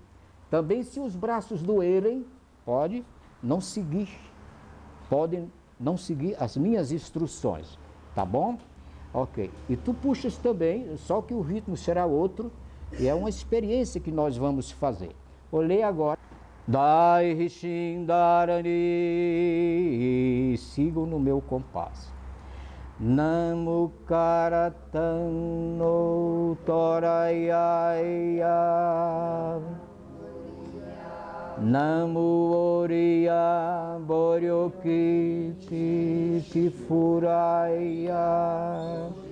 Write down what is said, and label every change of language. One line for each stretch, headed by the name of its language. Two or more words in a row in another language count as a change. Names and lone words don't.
Portuguese: Também, se os braços doerem, podem não seguir as minhas instruções. Tá bom? Ok. E tu puxas também, só que o ritmo será outro, e é uma experiência que nós vamos fazer. Vou ler agora. Dai Rishin Dharani, sigam no meu compasso.
Japanese: Namu Karatan no Torayaya, Namu Oriya Boryoki Tifuraya,